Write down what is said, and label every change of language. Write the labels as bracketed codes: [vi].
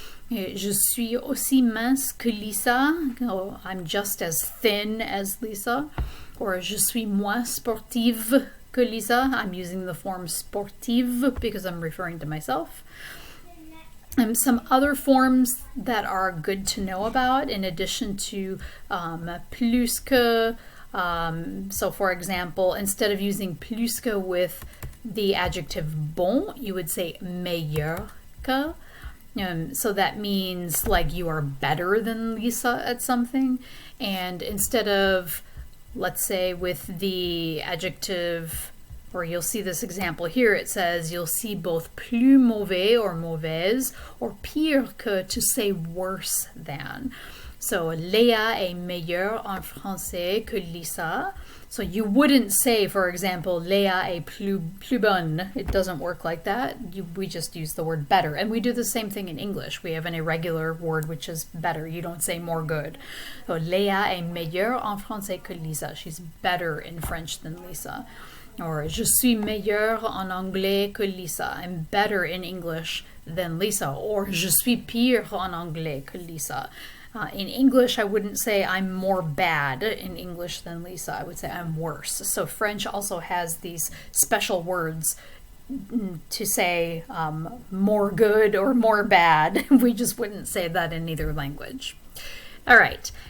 [fr] Je suis aussi mince que Lisa. [en] Oh, I'm just as thin as Lisa. Or [fr] je suis moins sportive que Lisa. [en] I'm using the form sportive because I'm referring to myself. Some other forms that are good to know about in addition to plus que. So for example, instead of using plus que with the adjective bon, you would say meilleur que. So that means like you are better than Lisa at something. And instead of, let's say, with the adjective, or you'll see this example here, it says you'll see both plus mauvais or mauvaise or pire que to say worse than. [fr] So Léa est meilleure en français que Lisa. [en] So you wouldn't say, for example, [fr] Léa est plus bonne. [en] It doesn't work like that. We just use the word better. And we do the same thing in English. We have an irregular word which is better. You don't say more good. [fr] So Léa est meilleure en français que Lisa. [en] She's better in French than Lisa. [fr] Or je suis meilleure en anglais que Lisa. [en] I'm better in English than Lisa. [fr] Or je suis pire en anglais que Lisa. [en] In English, I wouldn't say I'm more bad in English than Lisa. I would say I'm worse. So French also has these special words to say more good or more bad. We just wouldn't say that in either language. All right.